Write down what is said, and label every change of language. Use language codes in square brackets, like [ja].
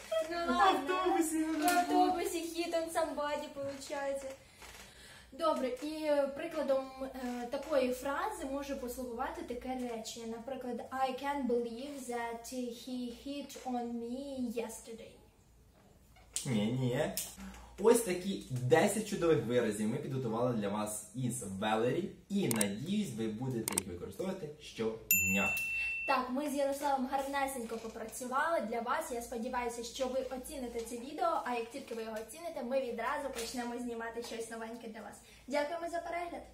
[uk] Ну ладно, в автобусі [en] hit on somebody, [uk] виходить. Добре, і прикладом такої фрази може послугувати таке речення. Наприклад, [en] I can't believe that he hit on me yesterday. [uk] Ні. Ось такі 10 чудових виразів ми підготували для вас із Валері. І, надіюсь, ви будете їх використовувати щодня. Так, ми з Ярославом гарнесенько попрацювали для вас. Я сподіваюся, що ви оціните це відео, а як тільки ви його оціните, ми відразу почнемо знімати щось новеньке для вас. Дякуємо за перегляд!